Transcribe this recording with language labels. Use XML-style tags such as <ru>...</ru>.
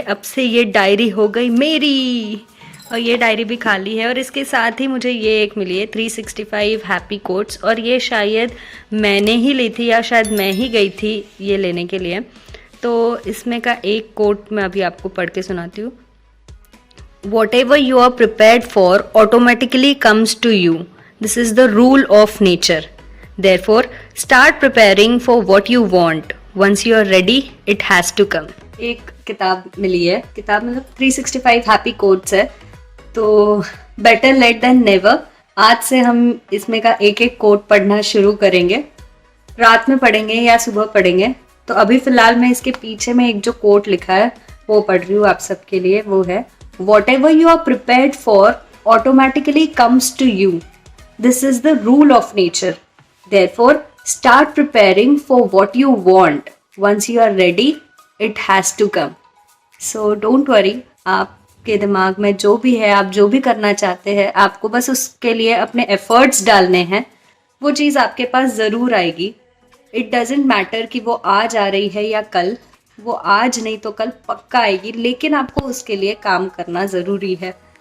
<hi>अब से ये डायरी हो गई मेरी, और ये डायरी भी खाली है। और इसके साथ ही मुझे ये एक मिली है 365 हैप्पी कोट्स, और ये शायद मैंने ही ली थी या शायद मैं ही गई थी ये लेने के लिए। तो इसमें का एक कोट मैं अभी आपको पढ़ के सुनाती हूँ।</hi> <en>Whatever you are prepared for automatically comes to you. This is the rule of nature. Therefore, start preparing for what you want. Once you are ready, it has to come.</en> <hi>एक किताब मिली है, किताब मतलब 365 हैप्पी कोट्स है। तो</hi> <en>Better late than never.</en> <hi>आज से हम इसमें का एक एक कोट पढ़ना शुरू करेंगे। रात में पढ़ेंगे या सुबह पढ़ेंगे। तो अभी फिलहाल मैं इसके पीछे में एक जो कोट लिखा है वो पढ़ रही हूँ आप सबके लिए।</hi> <en>वो है Whatever you are prepared for automatically comes to you. This is the rule of nature. Therefore, start preparing for what you want. Once you are ready, it has to come. So don't worry.</en> <hi>आपके दिमाग में जो भी है, आप जो भी करना चाहते हैं, आपको बस उसके लिए अपने एफर्ट्स डालने हैं। वो चीज़ आपके पास ज़रूर आएगी।</hi> <en>It doesn't matter</en> <hi>कि वो आज आ रही है या कल। वो आज नहीं तो कल पक्का आएगी, लेकिन आपको उसके लिए काम करना ज़रूरी है।</hi>